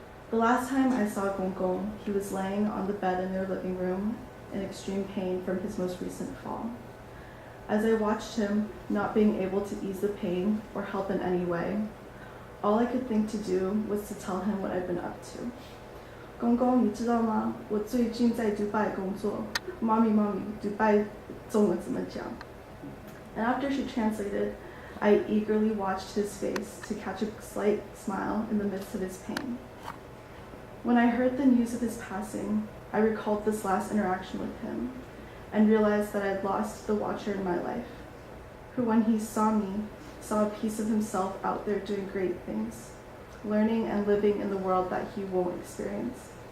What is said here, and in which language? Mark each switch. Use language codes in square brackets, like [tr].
[en] The last time I saw Gong Gong, he was laying on the bed in their living room in extreme pain from his most recent fall. As I watched him, not being able to ease the pain or help in any way, all I could think to do was to tell him what I'd been up to. [zh] Gong Gong, 你知道吗？我最近在迪拜工作。妈咪，迪拜中文怎么讲？ [en] And after she translated, I eagerly watched his face to catch a slight smile in the midst of his pain. When I heard the news of his passing, I recalled this last interaction with him and realized that I had lost the watcher in my life, who when he saw me, saw a piece of himself out there doing great things, learning and living in the world that he won't experience.